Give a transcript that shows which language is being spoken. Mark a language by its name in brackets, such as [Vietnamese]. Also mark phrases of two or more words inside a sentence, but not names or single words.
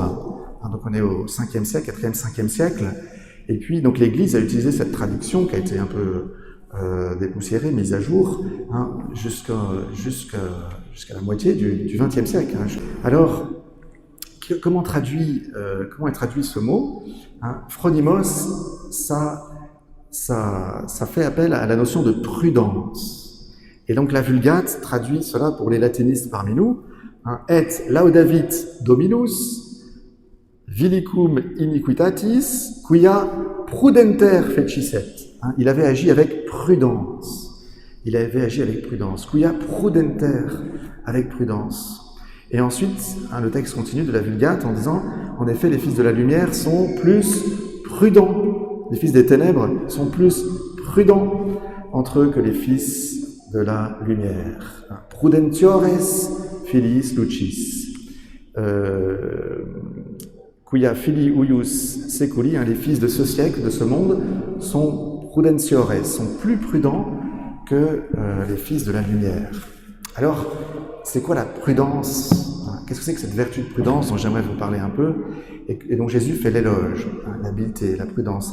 [French] Donc on est au 5e siècle, 4e, 5e siècle, et puis donc l'Église a utilisé cette traduction qui a été un peu dépoussiérée, mise à jour, jusqu'à la moitié du 20e siècle. Alors, comment est traduit ce mot? Phronimos, ça fait appel à la notion de prudence. Et donc la Vulgate traduit cela pour les latinistes parmi nous, [Latin] et laudavit Dominus, vilicum iniquitatis, quia prudenter fecisset. [French] Il avait agi avec prudence. [Latin] Quia prudenter, [French] avec prudence. Et ensuite, le texte continue de la Vulgate en disant « En effet, les fils de la lumière sont plus prudents. Les fils des ténèbres sont plus prudents entre eux que les fils de la lumière. [Latin] » Prudentiores filiis lucis. Quia filii huius seculi, [French] les fils de ce siècle, de ce monde, sont prudentiores, sont plus prudents que les fils de la lumière. Alors, c'est quoi la prudence? Qu'est-ce que c'est que cette vertu de prudence dont j'aimerais vous parler un peu et dont Jésus fait l'éloge? L'habileté, la prudence.